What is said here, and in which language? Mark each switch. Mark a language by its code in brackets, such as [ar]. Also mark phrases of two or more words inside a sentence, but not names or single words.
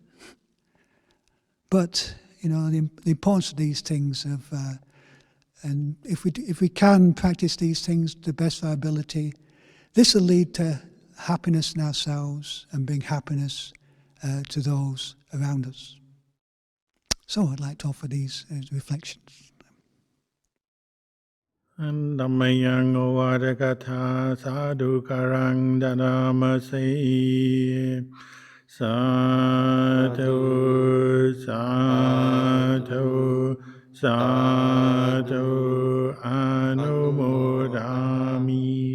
[en] But the importance of these things and if we can practice these things to the best of our ability, this will lead to happiness in ourselves and bring happiness to those around us. So I'd like to offer these reflections. [pi] Dhammayang ovadakatha sadhukarang dadamase sadhu sadhu sadhu anumodamase ဒာမိ